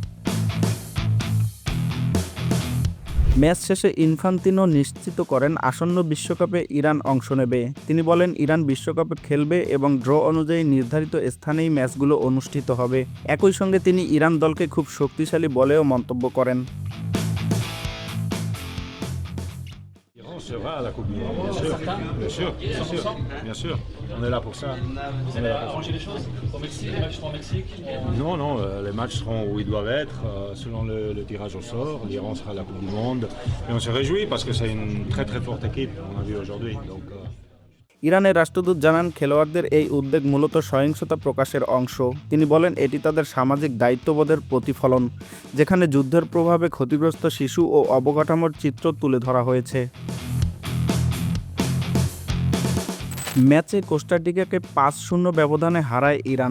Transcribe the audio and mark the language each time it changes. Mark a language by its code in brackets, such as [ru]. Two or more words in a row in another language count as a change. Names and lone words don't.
[bn] ম্যাচ শেষে ইনফান্তিনো নিশ্চিত করেন আসন্ন বিশ্বকাপে ইরান অংশ নেবে। তিনি বলেন, ইরান বিশ্বকাপে খেলবে এবং ড্র অনুযায়ী নির্ধারিত স্থানেই ম্যাচগুলো অনুষ্ঠিত হবে। একই সঙ্গে তিনি ইরান দলকে খুব শক্তিশালী বলেও মন্তব্য করেন। [fr] Sera à la Coupe du Monde, bien sûr, bien sûr, bien sûr, bien sûr. On est là pour ça. On est là pour arranger les choses au Mexique, les matchs seront au Mexique. Non, non, les matchs seront où ils doivent être, selon le tirage au sort. L'Iran sera à la Coupe du Monde. Et on se réjouit parce que c'est une très très forte équipe, on a vu aujourd'hui. Donc, [bn] ইরানের রাষ্ট্রদূত জানান, খেলোয়াড়দের এই উদ্বেগ মূলত সহিংসতা প্রকাশের অংশ। তিনি বলেন, এটি তাদের সামাজিক দায়িত্ববোধের প্রতিফলন, যেখানে যুদ্ধের প্রভাবে ক্ষতিগ্রস্ত শিশু ও অবকাঠামোর চিত্র তুলে ধরা হয়েছে। ম্যাচে কোস্টারিকাকে ৫-০ ব্যবধানে হারায় ইরান।